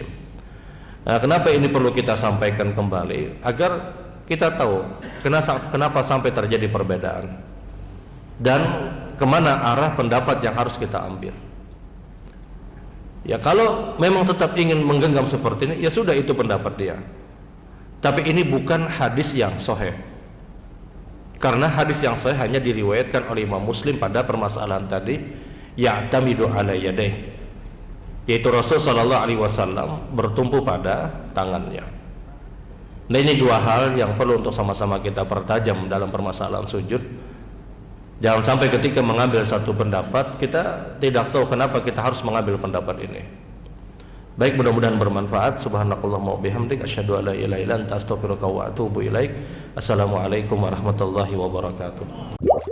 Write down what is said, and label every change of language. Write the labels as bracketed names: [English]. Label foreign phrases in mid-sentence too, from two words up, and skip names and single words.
[Indonesian] Nah, kenapa ini perlu kita sampaikan kembali agar kita tahu kenapa sampai terjadi perbedaan dan kemana arah pendapat yang harus kita ambil. Ya kalau memang tetap ingin menggenggam seperti ini, ya sudah itu pendapat dia. Tapi ini bukan hadis yang sahih. Karena hadis yang sahih hanya diriwayatkan oleh Imam Muslim pada permasalahan tadi, [Arabic] يعتمد على يديه, [Indonesian] yaitu Rasul [Arabic] صلى الله عليه وسلم [Indonesian] bertumpu pada tangannya. Nah, ini dua hal yang perlu untuk sama-sama kita pertajam dalam permasalahan sujud. Jangan sampai ketika mengambil satu pendapat kita tidak tahu kenapa kita harus mengambil pendapat ini. Baik, mudah-mudahan bermanfaat. [Arabic] سبحانك اللهم وبحمدك أشهد أن لا إله إلا أنت أستغفرك وأتوب إليك. السلام عليكم ورحمة الله وبركاته.